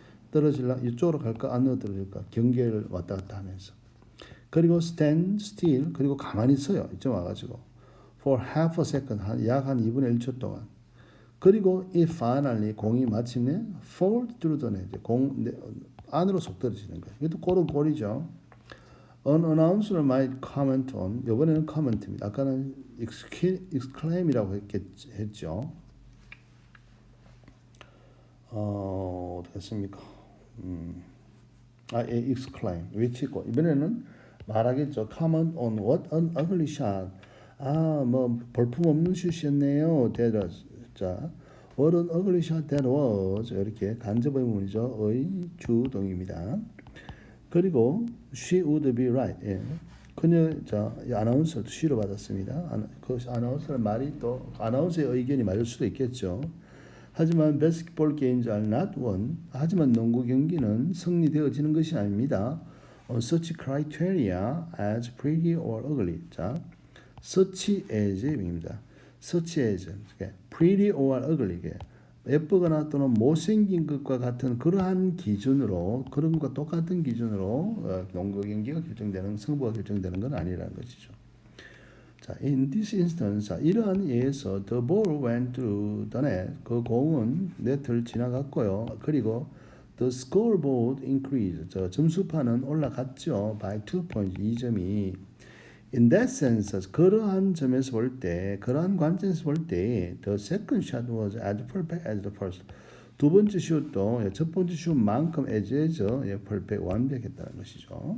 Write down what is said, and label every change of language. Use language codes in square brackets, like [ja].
[ko] 떨어질라 이쪽으로 갈까 안으로 떨어질까 경계를 왔다 갔다 하면서 그리고 [en] stand still [ko] 그리고 가만히 서요. 이쯤 와가지고 [en] for half a second [ko] 약 한 2분의 1초 동안 그리고 [en] it finally [ko] 공이 마침내 [en] fall through the net [ko] 공 안으로 쏙 떨어지는 거예요. 이것도 골은 골이죠. [en] An announcer might comment on [ko] 이번에는 comment입니다. 아까는 exclaim이라고 했죠. 어떻게 했습니까? exclaim 외치고 이번에는 말하겠죠. [en] comment on what an ugly shot. [ko] 뭐 볼품 없는 슛이었네요. [en] 자, what an ugly shot that was. [ko] 이렇게 간접 의문이죠. 의 주동입니다. [en] 그리고 she would be right. [ko] 예. 그녀 아나운서도 she로 받았습니다. 그 아나운서의 말이 또 아나운서의 의견이 맞을 수도 있겠죠. [en] 하지만 basketball games are not won. [ko] 하지만 농구 경기는 승리되어지는 것이 아닙니다. [en] On such criteria as pretty or ugly. [ko] 자, such as입니다. [en] such as, pretty or ugly. [ko] 예쁘거나 또는 못생긴 것과 같은 그러한 기준으로 그런 것과 똑같은 기준으로 농구 경기가 결정되는 승부가 결정되는 건 아니라는 것이죠. [en] 자, in this instance, [ko] 이러한 예에서 [en] the ball went through the net. [ko] 그 공은 네트를 지나갔고요. 그리고 [en] the scoreboard increased. [ko] 점수판은 올라갔죠. [en] by 2 points. [ko] 2점이. [en] In that sense, [ko] 그러한 점에서 볼 때, [en] 그러한 관점에서 볼 때, the second shot was as perfect as the first. [ko] 두 번째 슛도 첫 번째 슛만큼 [en] as perfect [ko] 완벽했다는 것이죠.